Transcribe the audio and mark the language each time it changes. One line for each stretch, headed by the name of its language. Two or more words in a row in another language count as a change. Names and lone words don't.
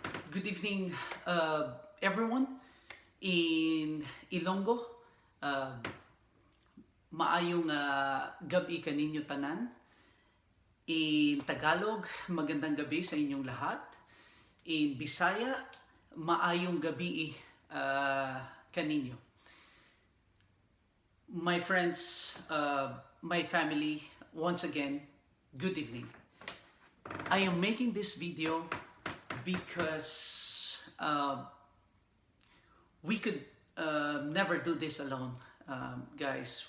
English: Good evening, everyone in Ilonggo.
Hiligaynon: Uh, Maayong gabi kaninyo tanan.
English: In Tagalog,
Filipino: magandang gabi sa inyong lahat.
English: In Bisaya,
Cebuano: maayong gabi kaninyo.
English: My friends, my family, once again, good evening. I am making this video because we could never do this alone, guys.